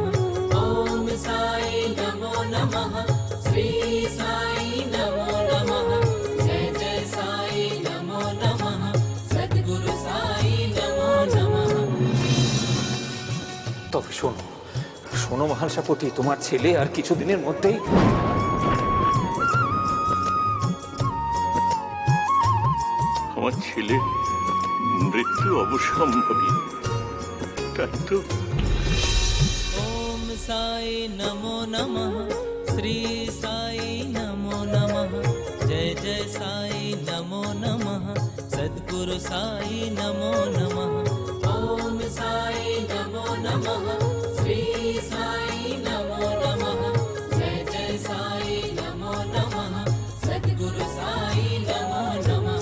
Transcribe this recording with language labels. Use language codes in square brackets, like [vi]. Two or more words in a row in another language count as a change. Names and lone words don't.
[sa] ओम साई नमो नमः, श्री साई नमो नमः, जय जय साई नमो नमः, सद्गुरु साई नमो नमः। [bn] তবে শোনো শোনো মহাশাপতি, তোমার ছেলে আর কিছুদিনের মধ্যেই আমার ছেলে মৃত্যু অবশ্যম্ভাবী, তাই তো। [sa] ओम साई नमो नमः, श्री साई नमो नमः, जय जय साई नमो नमः, सद्गुरु साई नमो नमः। ओम साई नमो नमः, श्री साई नमो नमः, जय जय साई नमो नमः, सद्गुरु साई नमो नमः।